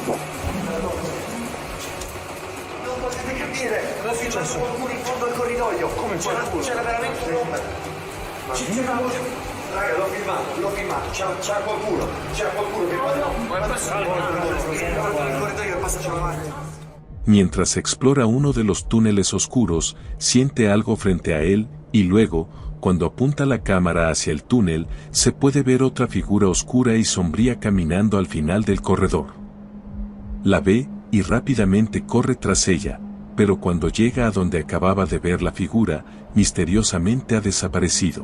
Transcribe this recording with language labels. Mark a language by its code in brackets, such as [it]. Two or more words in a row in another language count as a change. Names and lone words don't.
[it] Non potete capire! Cosa è successo? Qualcuno in fondo al corridoio! Come c'è qualcuno? C'era veramente un'ombra! Raga, l'ho filmato! C'era qualcuno! C'era qualcuno che... No! Guarda il corridoio e passa la mano! [es] Mientras explora uno de los túneles oscuros, siente algo frente a él, y luego, cuando apunta la cámara hacia el túnel, se puede ver otra figura oscura y sombría caminando al final del corredor. La ve, y rápidamente corre tras ella, pero cuando llega a donde acababa de ver la figura, misteriosamente ha desaparecido.